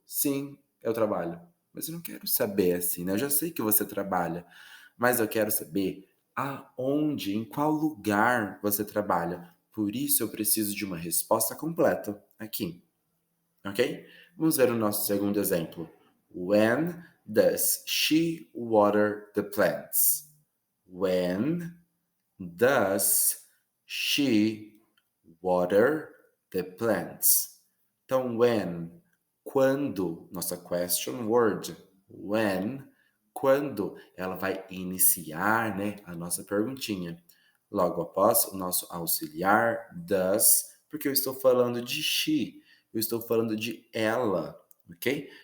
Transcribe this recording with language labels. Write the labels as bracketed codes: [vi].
[pt] Sim, eu trabalho. Mas eu não quero saber assim, né? Eu já sei que você trabalha, mas eu quero saber aonde, em qual lugar você trabalha. Por isso eu preciso de uma resposta completa aqui, ok? Vamos ver o nosso segundo exemplo. [en] When does she water the plants? When does she water the plants? [pt] Então, when, quando, nossa question word, when, quando ela vai iniciar, né, a nossa perguntinha. Logo após o nosso auxiliar, does, porque eu estou falando de she, eu estou falando de ela, ok?